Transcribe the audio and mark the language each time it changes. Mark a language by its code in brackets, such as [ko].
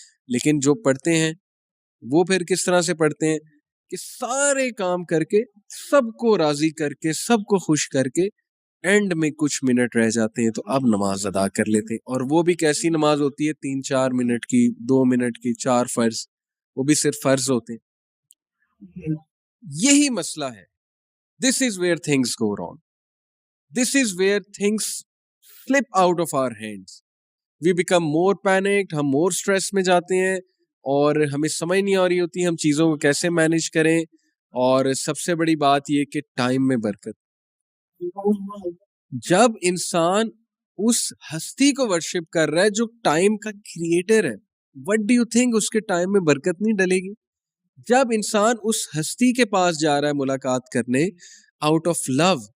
[ur] لیکن جو پڑھتے ہیں وہ پھر کس طرح سے پڑھتے ہیں کہ سارے کام کر کے، سب کو راضی کر کے، سب کو خوش کر کے، اینڈ میں کچھ منٹ رہ جاتے ہیں تو اب نماز ادا کر لیتے ہیں. اور وہ بھی کیسی نماز ہوتی ہے؟ 3-4 منٹ کی، 2 منٹ کی، 4 فرض، وہ بھی صرف فرض ہوتے ہیں. یہی مسئلہ ہے. [en] This is where things go wrong. This is where things slip out of our hands. We become more panicked, [ur] ہم more stress میں جاتے ہیں، اور ہمیں سمجھ نہیں آ رہی ہوتی ہم چیزوں کو کیسے مینج کریں. اور سب سے بڑی بات یہ کہ ٹائم میں برکت. جب انسان اس ہستی کو ورشپ کر رہا ہے جو ٹائم کا کریٹر ہے، [en] what do you think [ur] اس کے ٹائم میں برکت نہیں ڈلے گی؟ جب انسان اس ہستی کے پاس جا رہا ہے ملاقات کرنے [en] out of love,